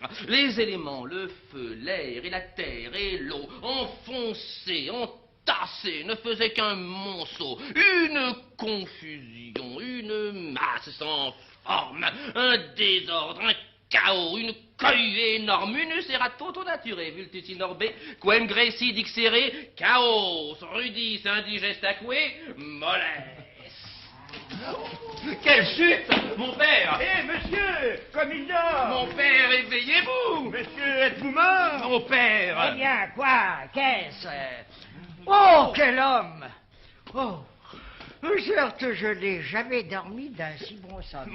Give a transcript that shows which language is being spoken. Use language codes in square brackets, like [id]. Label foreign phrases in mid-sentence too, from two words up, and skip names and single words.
[fr] Les éléments, le feu, l'air et la terre et l'eau, enfoncés, entassés, ne faisaient qu'un monceau, une confusion, une masse sans forme, un désordre, un chaos, une cohue énorme, [la] unus erat toto naturae, vultus in orbe, quem greci dixere, chaos, rudis, indigestaque, molles. [fr] Quelle chute, mon père. Hé, monsieur, comme il dort. Mon père, éveillez-vous. Monsieur, êtes-vous mort? Mon père. Eh bien, quoi? Qu'est-ce? Oh, quel homme! Oh, certes, je n'ai jamais dormi d'un si bon sommeil.